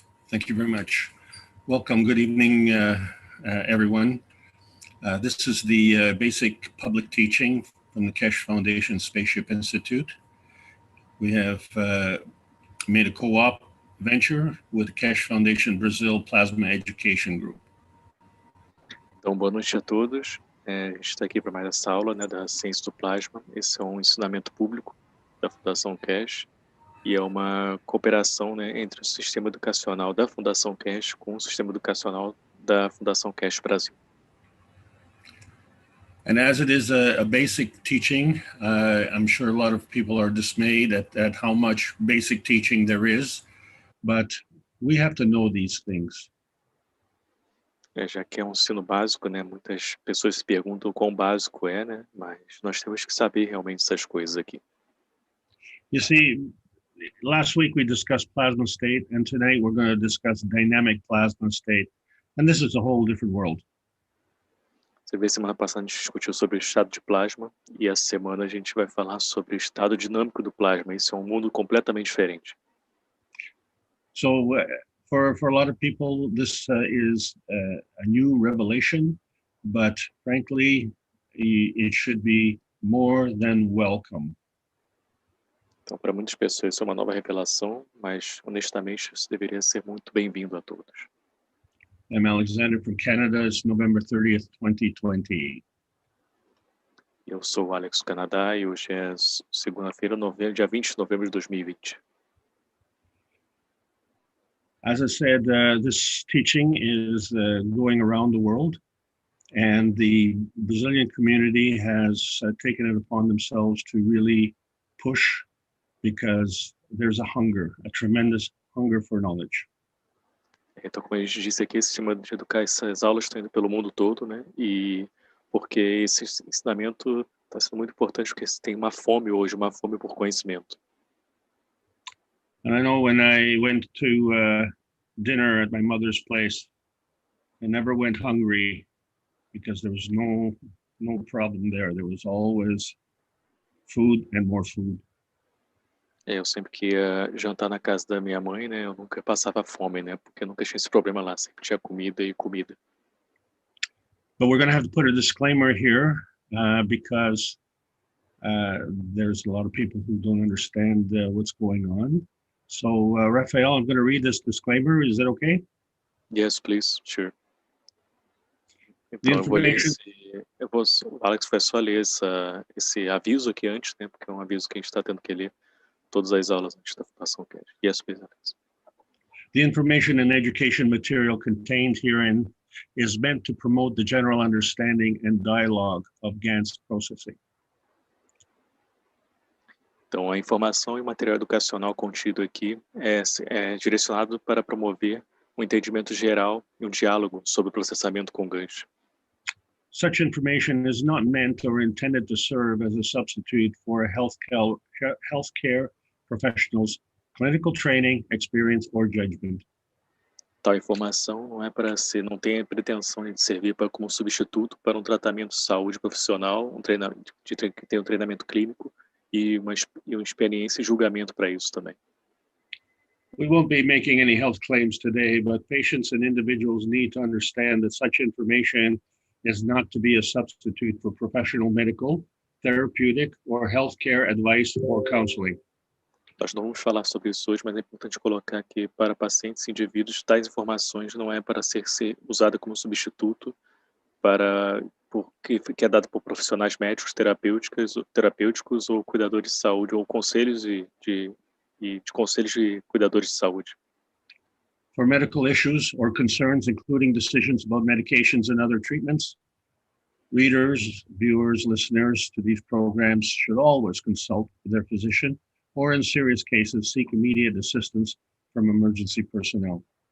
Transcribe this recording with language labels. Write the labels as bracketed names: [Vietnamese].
[English] Thank you very much. Welcome. Good evening, everyone. This is the basic public teaching from the Keshe Foundation Spaceship Institute. We have made a co-op venture with the Keshe Foundation Brazil Plasma Education Group. [Portuguese] Então, boa noite a todos. A gente está aqui para mais essa aula, né, da ciência do plasma. Esse é um ensinamento público da Fundação Keshe e é uma cooperação, né, entre o sistema educacional da Fundação Keshe com o sistema educacional da Fundação Keshe Brasil. [English] And as it is a basic teaching, I'm sure a lot of people are dismayed at how much basic teaching there is, but we have to know these things. [Portuguese] Já que é um ensino básico, né, muitas pessoas se perguntam quão básico é, né, mas nós temos que saber realmente essas coisas aqui. [English] You see, last week we discussed plasma state, and tonight we're going to discuss dynamic plasma state, and this is a whole different world. [Portuguese] Você vê, semana passada a gente discutiu sobre o estado de plasma e essa semana a gente vai falar sobre o estado dinâmico do plasma. Isso é um mundo completamente diferente. [English] So for a lot of people, this is a new revelation, but frankly, it should be more than welcome. [Portuguese] Então, para muitas pessoas isso é uma nova revelação, mas honestamente isso deveria ser muito bem-vindo a todos. [English] I'm Alexander from Canada. It's November 30th, 2020. [Portuguese] Eu sou o Alex do Canadá e hoje é segunda-feira, dia 20 de novembro de 2020. [English] As I said, this teaching is going around the world, and the Brazilian community has taken it upon themselves to really push, because there's a hunger, a tremendous hunger for knowledge. [Portuguese] Então, como a gente disse aqui, esse sistema de educar, essas aulas estão indo pelo mundo todo, né? E porque esse ensinamento está sendo muito importante, porque tem uma fome hoje, uma fome por conhecimento. [English] And I know when I went to dinner at my mother's place, I never went hungry because there was no problem there. There was always food and more food. [Portuguese] Eu sempre que ia jantar na casa da minha mãe, né? Eu nunca passava fome, né? Porque nunca tinha esse problema lá, sempre tinha comida e comida. [English] But we're going to have to put a disclaimer here because there's a lot of people who don't understand what's going on. So, Raphael, I'm going to read this disclaimer. Is that okay? Yes, please, sure. [Portuguese] Então, eu vou ler o Alex vai só ler esse aviso aqui antes, né? Porque é um aviso que a gente está tendo que ler todas as aulas antes da Fundação Keshe. [English] Yes, please, Alex. The information and education material contained herein is meant to promote the general understanding and dialogue of GAN's processing. [Portuguese] Então, a informação e o material educacional contido aqui é direcionado para promover um entendimento geral e um diálogo sobre o processamento com gancho. [English] Such information is not meant or intended to serve as a substitute for healthcare professionals' clinical training, experience, or judgment. [Portuguese] Tal informação não tem a pretensão de servir como substituto para um tratamento de saúde profissional, que tem um treinamento clínico e uma experiência e julgamento para isso também. [English] We won't be making any health claims today, but patients and individuals need to understand that such information is not to be a substitute for professional medical, therapeutic, or healthcare advice or counseling. [Portuguese] Nós não vamos falar sobre isso hoje, mas é importante colocar que para pacientes e indivíduos, tais informações não é para ser usada como substituto que é dado por profissionais médicos, terapêuticos ou cuidadores de saúde, ou conselhos de conselhos de cuidadores de saúde. [English] For medical issues or concerns, including decisions about medications and other treatments, readers, viewers, listeners to these programs should always consult with their physician or, in serious cases, seek immediate assistance from emergency personnel.